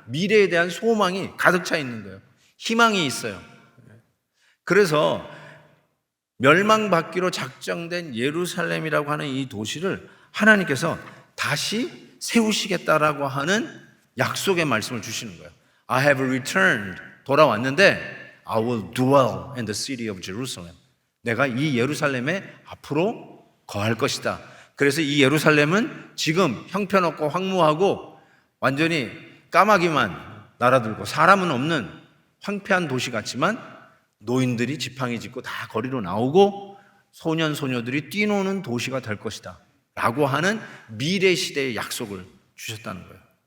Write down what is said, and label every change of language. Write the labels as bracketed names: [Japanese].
[Korean] 미래에 대한 소망이 가득 차 있는 거예요. 희망이 있어요. 그래서 멸망받기로 작정된 예루살렘이라고 하는 이 도시를 하나님께서 다시 세우시겠다라고 하는 약속의 말씀을 주시는 거예요. [English] I have returned. [Korean] 돌아왔는데 [English] I will dwell in the city of Jerusalem. [Korean] 내가 이 예루살렘에 앞으로 거할 것이다. 그래서 이 예루살렘은 지금 형편없고 황무하고 완전히 까마귀만 날아들고 사람은 없는 황폐한 도시 같지만 노인들이 지팡이 짚고 다 거리로 나오고 소년 소녀들이 뛰노는 도시가 될 것이다 라고 하는 미래 시대의 약속을 주셨다는 거예요.